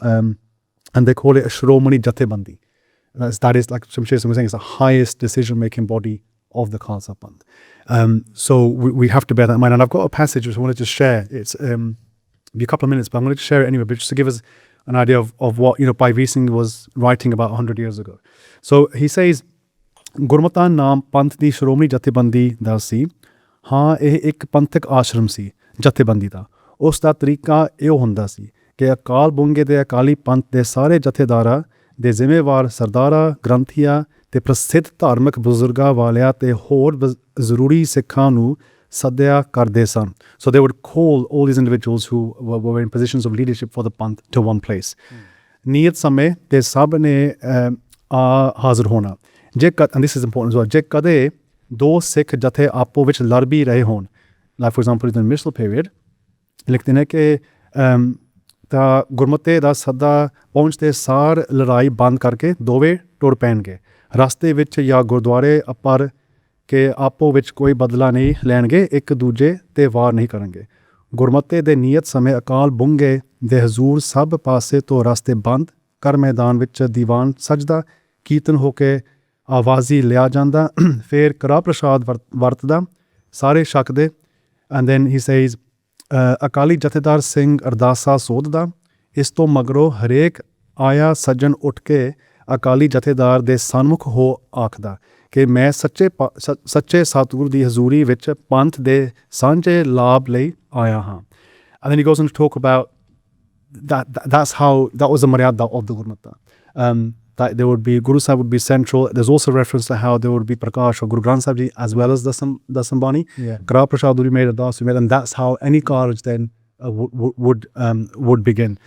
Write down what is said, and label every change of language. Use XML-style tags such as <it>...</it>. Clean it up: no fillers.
<en>And they call it a Shromani Jathebandi. That is, like Shamsher Singh was saying, it's the highest decision-making body of the Khalsa Panth. So we have to bear that in mind. And I've got a passage which I wanted to share. It's be a couple of minutes, but I'm going to share it anyway, but just to give us an idea of what, Bhai Veer Singh was writing about 100 years ago. So he says,</en> <pa>Gurmata naam Panth di Shromani Jathebandi da si. हाँ ਇਹ ਇੱਕ ਪੰਥਕ ਆਸ਼ਰਮ ਸੀ ਜਥੇਬੰਦੀ ਦਾ। ਉਸ ਦਾ ਤਰੀਕਾ ਇਹ ਹੁੰਦਾ ਸੀ ਕਿ ਅਕਾਲ ਬੁੰਗੇ ਦੇ ਅਕਾਲੀ ਪੰਥ ਦੇ ਸਾਰੇ ਜਥੇਦਾਰਾਂ ਦੇ ਜ਼ਿੰਮੇਵਾਰ ਸਰਦਾਰਾਂ, ਗ੍ਰੰਥੀਆਂ ਤੇ ਪ੍ਰਸਿੱਧ ਧਾਰਮਿਕ ਬਜ਼ੁਰਗਾਂ ਵਾਲਿਆਂ ਤੇ ਹੋਰ ਜ਼ਰੂਰੀ ਸਿੱਖਾਂ ਨੂੰ ਸੱਦਿਆ ਕਰਦੇ ਸਨ।</pa> <en>So they would call all these individuals who were in positions of leadership for the Panth to one place.</en> <pa>ਨੀਅਤ ਸਮੇਂ ਤੇ ਸਭ ਨੇ ਹਾਜ਼ਰ ਹੋਣਾ।</pa> <en>And this is important as well,</en> <pa>ਜੇ ਕਦੇ ਦੋ ਸਿੱਖ ਜਥੇ ਆਪੋ ਵਿੱਚ ਲੜ ਵੀ ਰਹੇ ਹੋਣ,</pa> <en>like for example in the Misl period,</en> <pa>ਲਿਖਦੇ ਨੇ ਕਿ ਤਾਂ ਗੁਰਮਤੇ ਦਾ ਸੱਦਾ ਪਹੁੰਚਦੇ ਸਾਰ ਲੜਾਈ ਬੰਦ ਕਰਕੇ ਦੋਵੇਂ ਟੁਰ ਪੈਣਗੇ। ਰਸਤੇ ਵਿੱਚ ਜਾਂ ਗੁਰਦੁਆਰੇ ਪਰ ਕਿ ਆਪੋ ਵਿੱਚ ਕੋਈ ਬਦਲਾ ਨਹੀਂ ਲੈਣਗੇ, ਇੱਕ ਦੂਜੇ ਤੇ ਵਾਰ ਨਹੀਂ ਕਰਨਗੇ। ਗੁਰਮਤੇ ਦੇ ਨੀਅਤ ਸਮੇਂ ਅਕਾਲ ਬੁੰਗੇ ਦੇ ਹਜ਼ੂਰ ਸਭ ਪਾਸੇ ਤੋਂ ਰਸਤੇ ਬੰਦ ਕਰ ਮੈਦਾਨ ਵਿੱਚ ਦੀਵਾਨ ਸਜਦਾ, ਕੀਰਤਨ ਹੋ ਕੇ ਆਵਾਜ਼ੀ ਲਿਆ ਜਾਂਦਾ, ਫਿਰ ਕੜਾ ਪ੍ਰਸ਼ਾਦ ਵਰਤਦਾ, ਸਾਰੇ ਛਕਦੇ।</pa> <en>and then he says</en> <pa>Akali ਜਥੇਦਾਰ ਸਿੰਘ ਅਰਦਾਸਾ ਸੋਧਦਾ। ਇਸ ਤੋਂ ਮਗਰੋਂ ਹਰੇਕ ਆਇਆ ਸੱਜਣ ਉੱਠ ਕੇ ਅਕਾਲੀ ਜਥੇਦਾਰ ਦੇ ਸਨਮੁਖ ਹੋ ਆਖਦਾ ਕਿ ਮੈਂ ਸੱਚੇ ਸਤਿਗੁਰੂ ਦੀ ਹਜ਼ੂਰੀ ਵਿੱਚ ਪੰਥ ਦੇ ਸਾਂਝੇ ਲਾਭ ਲਈ ਆਇਆ ਹਾਂ।</pa> <en>And then he goes on to talk about that was the maryada of the Gurmata. That there would be, Guru Sahib would be central. There's also reference to how there would be Prakash or Guru Granth Sahib Ji as well as the Sambani. Kara Prashad would be made, Ardas would be made, and that's how any Karaj then would begin.</en>